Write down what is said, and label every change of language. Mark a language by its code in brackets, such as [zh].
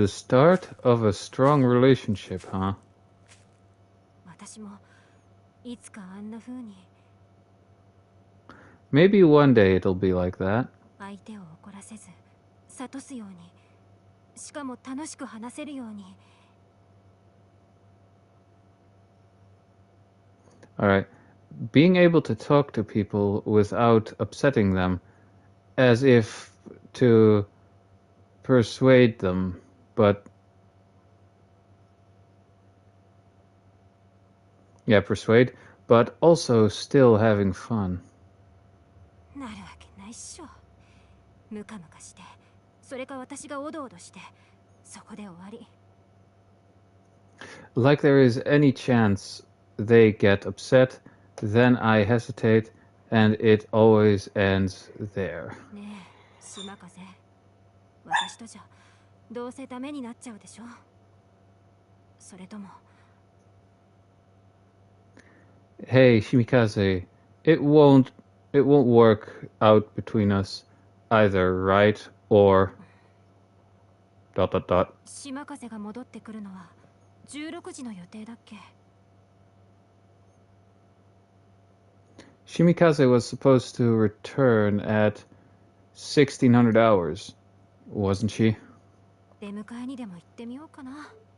[en] The start of a strong relationship, huh? [ja] 私もいつかあんな風に [en] Maybe one day it'll be like that. [ja] 相手を怒らせず諭すように、しかも楽しく話せるように。 [en] Alright. Being able to talk to people without upsetting them, as if to persuade them, but... Yeah, persuade, but also still having fun. [ja] なるわけないっしょ。ムカムカして、それか私がおどおどして、そこで終わり。 [en] Like there is any chance they get upset, then I hesitate, and it always ends there. [ja] ねえ、島風。私とじゃどうせダメになっちゃうでしょ。それとも。 [en] Hey, Shimikaze, it won't work out between us either, right? Or... ... [ja] 島風が戻ってくるのは16時の予定だっけ？ [en] Shimikaze was supposed to return at 1600 hours, wasn't she? [ja] 出迎えにでも行ってみようかな。